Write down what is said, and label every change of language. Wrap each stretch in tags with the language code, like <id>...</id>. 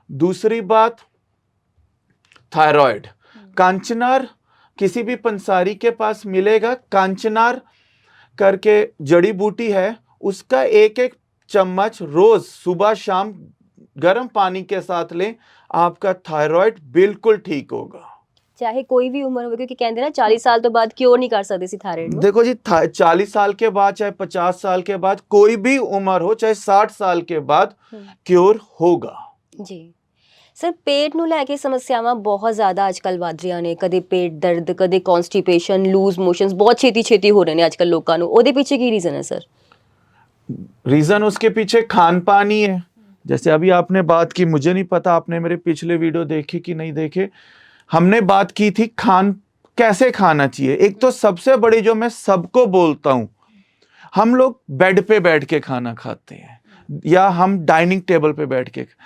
<hi>दूसरी बात, थायराइड, कांचनार किसी भी पंसारी के पास मिलेगा। कांचनार करके जड़ी बूटी है, उसका 1-1 चम्मच रोज सुबह शाम गर्म पानी के साथ लें, आपका थायराइड बिल्कुल ठीक होगा।</hi> <pa>ਚਾਹੇ ਕੋਈ ਵੀ ਉਮਰ ਹੋਵੇ, ਕਿਉਂਕਿ ਕਹਿੰਦੇ ਨਾ 40 ਸਾਲ ਤੋਂ ਬਾਅਦ ਕਿਉਰ ਨਹੀਂ ਕਰ ਸਕਦੇ ਸੀ ਥਾਇਰਾਇਡ ਨੂੰ।</pa> <hi>देखो जी, 40 साल के बाद, चाहे 50 साल के बाद, कोई भी उम्र हो, चाहे 60 साल के बाद क्योर होगा।</hi> <pa>ਜੀ ਸਰ, ਪੇਟ ਨੂੰ ਲੈ ਕੇ ਸਮੱਸਿਆਵਾਂ ਬਹੁਤ ਜ਼ਿਆਦਾ ਅੱਜਕੱਲ ਵੱਧ ਰਹੀਆਂ ਨੇ। ਕਦੇ ਪੇਟ ਦਰਦ, ਕਦੇ ਕਨਸਟੀਪੇਸ਼ਨ, ਲੂਜ਼ ਮੋਸ਼ਨਸ ਬਹੁਤ ਛੇਤੀ ਹੋ ਰਹੇ ਨੇ ਅੱਜਕੱਲ ਲੋਕਾਂ ਨੂੰ। ਉਹਦੇ ਪਿੱਛੇ ਕੀ ਰੀਜ਼ਨ ਹੈ ਸਰ?</pa> <hi>रीजन उसके पीछे खान पान ही है। जैसे अभी आपने बात की, मुझे नहीं पता आपने मेरे पिछले वीडियो देखे कि नहीं देखे, हमने बात की थी खान कैसे खाना चाहिए। एक तो सबसे बड़ी जो मैं सबको बोलता हूं, हम लोग बेड पे बैठ के खाना खाते हैं या हम डाइनिंग टेबल पे बैठ के।</hi>